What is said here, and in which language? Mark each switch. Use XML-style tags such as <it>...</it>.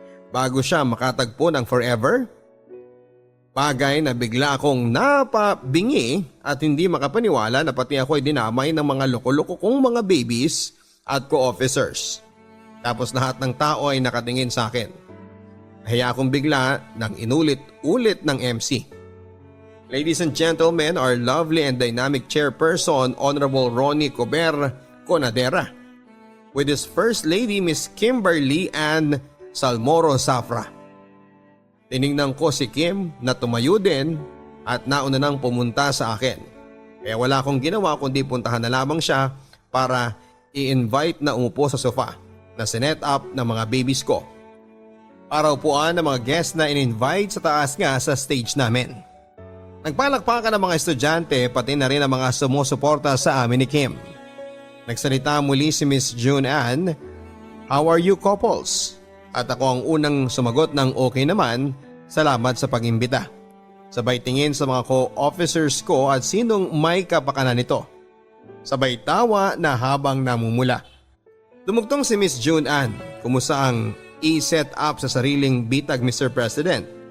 <tl>Bago siya makatagpo ng forever? Bagay na bigla akong napabingi at hindi makapaniwala na pati ako ay dinamay ng mga loko-loko kong mga babies at co-officers. Tapos lahat ng tao ay nakatingin sa akin. Nahiya akong bigla nang inulit-ulit ng MC.</tl> <en>Ladies and gentlemen, our lovely and dynamic chairperson, Honorable Ronnie Cober Conadera, with his First Lady Miss Kimberly Ann Salmoro Zafra.</en> <tl>Tiningnan ko si Kim na tumayo din at nauna nang pumunta sa akin. Kaya wala akong ginawa kundi puntahan na lamang siya para i-invite na umupo sa sofa na sinet up ng mga babies ko. Para upuan ng mga guests na in-invite sa taas nga sa stage namin. Nagpalakpakan ng mga estudyante pati na rin ang mga sumusuporta sa amin ni Kim. Nagsalita muli si Miss June Ann,</tl> <en>"How are you couples?"</en> <tl>At ako ang unang sumagot ng okay naman, salamat sa pag-imbita. Sabay tingin sa mga co-officers ko at sinong may kapakanan nito. Sabay tawa na habang namumula. Dumugtong si Miss June Ann, kumusta ang i-set up sa sariling bitag Mr. President.</tl>